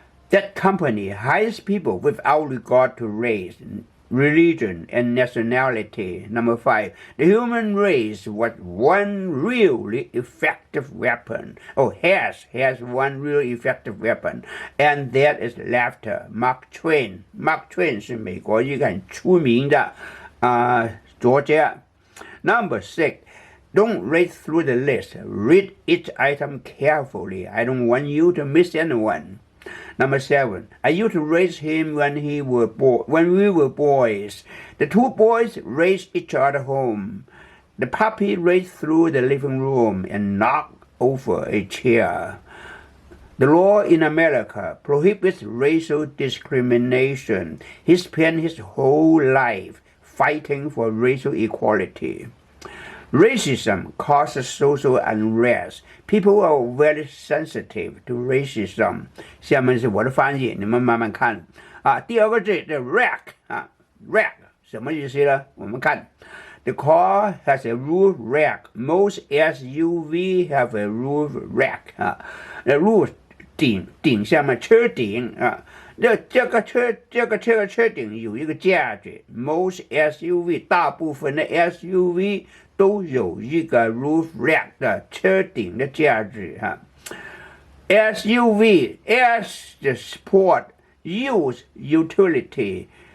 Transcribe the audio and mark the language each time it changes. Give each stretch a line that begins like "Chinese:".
English: That company hires people without regard to race, religion, and nationality. Number 5, the human race was one really effective weapon. Has one really effective weapon, and that is laughter. Mark Twain. Mark Twain 是美国一个很出名的作家。 Number 6, don't read through the list. Read each item carefully. I don't want you to miss anyone. Number 7, I used to raise him when we were boys. The two boys raced each other home. The puppy raced through the living room and knocked over a chair. The law in America prohibits racial discrimination. He spent his whole life fighting for racial equality. Racism causes social unrest. People are very sensitive to racism.
Chinese: 下面是我的翻译，你们慢慢看第二个字的 rack rack 什么意思呢？我们看
English: The car has a roof rack. Most SUV have a roof rack roof
Chinese: 顶下面车顶这个车顶有一个架子。
English: Most SUV
Chinese: 大部分的 SUV 都有一个 roof rack 的车顶的架子SUV S 的 sport use utility